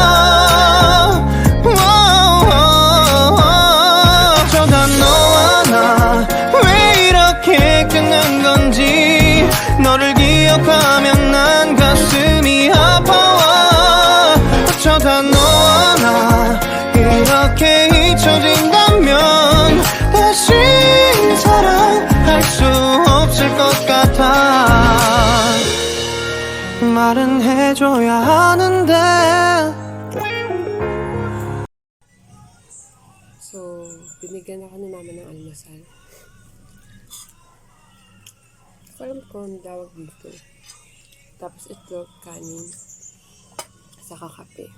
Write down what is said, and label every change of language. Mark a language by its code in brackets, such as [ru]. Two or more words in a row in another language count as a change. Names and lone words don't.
[ko] 어쩌다 너와 나 왜 이렇게 끝난 건지 너를 기억하면 난 가슴이 아파와 어쩌다 너와 나 이렇게 잊혀진다면 다시 사랑할 수 없을 것 같아 말은 해줘야 하는데 [tl] So, binigyan ako ni mama ng almusal. Alam ko ang tawag dito. Tapos ito, kanin. Saka kape.